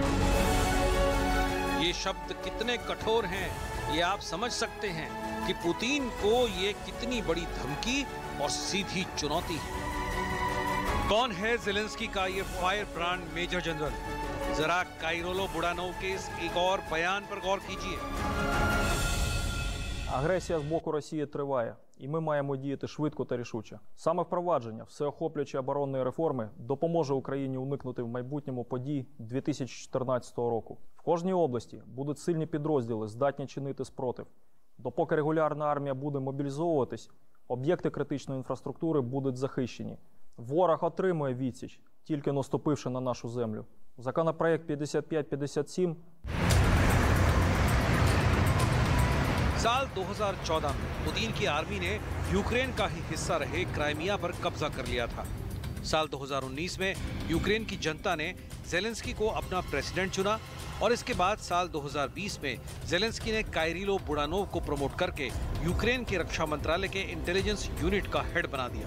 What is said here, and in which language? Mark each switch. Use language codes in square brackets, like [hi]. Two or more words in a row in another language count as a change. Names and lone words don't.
[hi] ये शब्द कितने कठोर हैं, ये आप समझ सकते हैं कि पुतिन को ये कितनी बड़ी धमकी और सीधी चुनौती है। कौन है ज़ेलेंस्की का ये [en] fire brand major general? [hi] जरा काइरिलो बुडानोव के इस एक और बयान पर गौर कीजिए। [uk] Агресія з боку Росії триває, і ми маємо діяти швидко та рішуче. Саме впровадження всеохоплюючої оборонної реформи допоможе Україні уникнути в майбутньому подій 2014 року. В кожній області будуть сильні підрозділи, здатні чинити спротив. Допоки регулярна армія буде мобілізовуватись, об'єкти критичної інфраструктури будуть захищені. Ворог отримує відсіч, тільки наступивши на нашу землю. Законопроект 5557 [hi] साल 2014 में पुतिन की आर्मी ने यूक्रेन का ही हिस्सा रहे क्राइमिया पर कब्जा कर लिया था। साल 2019 में यूक्रेन की जनता ने ज़ेलेंस्की को अपना प्रेसिडेंट चुना और इसके बाद साल 2020 में ज़ेलेंस्की ने काइरिलो बुडानोव को प्रमोट करके यूक्रेन के रक्षा मंत्रालय के [en] intelligence unit [hi] का हेड बना दिया।